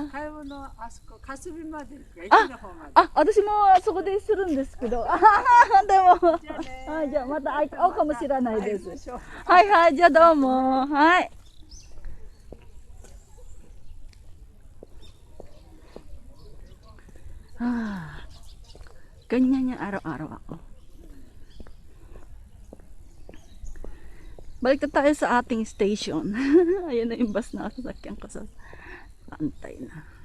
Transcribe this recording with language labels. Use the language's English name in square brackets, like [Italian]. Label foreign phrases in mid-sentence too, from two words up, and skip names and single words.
[Japanese] 買い物、あそこ、かすびまで行くか、駅の方まで。私もそこでするんですけど。でも、じゃあまた会うかもしれないです。はいはい、じゃあどうも。 [Filipino] はい。Ganyan yung araw-araw ako. Balik na tayo sa ating station. Ayan na yung bus na sasakyan ko sa antay na.